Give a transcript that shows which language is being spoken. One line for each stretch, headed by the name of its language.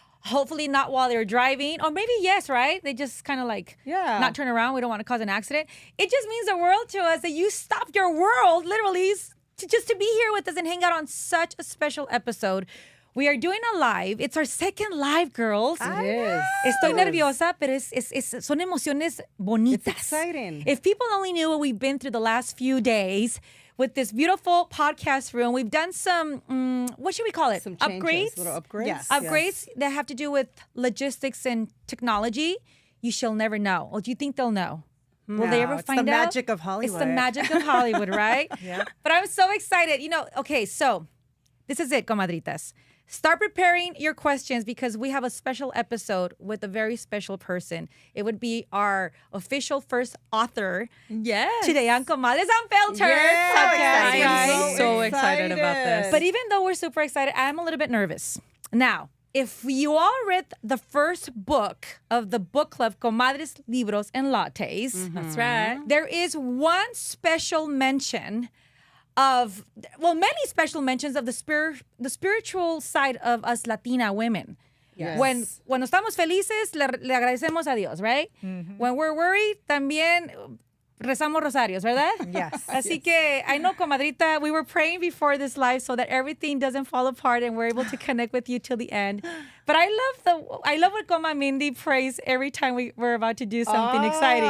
English: Hopefully not while they're driving. Or maybe yes, right? They just kind of like not turn around. We don't want to cause an accident. It just means the world to us that you stopped your world, literally, to be here with us and hang out on such a special episode. We are doing a live. It's our second live, girls. It is.
Spanish: Estoy nerviosa, pero son emociones bonitas.
English: It's exciting. If people only knew what we've been through the last few days with this beautiful podcast room, we've done some, what should we call it? Some changes, Upgrades? little upgrades. Yes. Upgrades that have to do with logistics and technology. You shall never know. Or do you think they'll know? Will they ever find out? It's the magic of Hollywood. It's the magic of Hollywood, right? Yeah. But I'm so excited. Okay, so this is it, comadritas. Start preparing your questions because we have a special episode with a very special person. It would be our official first author today on Comadres Unfiltered. Yes. So excited about this. But even though we're super excited, I'm a little bit nervous. Now, if you all read the first book of the book club, Comadres, Libros, and Lattes, That's right. there is one special mention of, many special mentions of the spiritual side of us Latina women. Yes.
Spanish: Cuando estamos felices, le agradecemos a Dios, right?
English: When we're worried,
Spanish: también rezamos rosarios, ¿verdad?
English: Yes.
Spanish: Así que,
English: I know, comadrita, we were praying before this live so that everything doesn't fall apart and we're able to connect with you till the end. But I love what Coma Mindy prays every time we're about to do something exciting.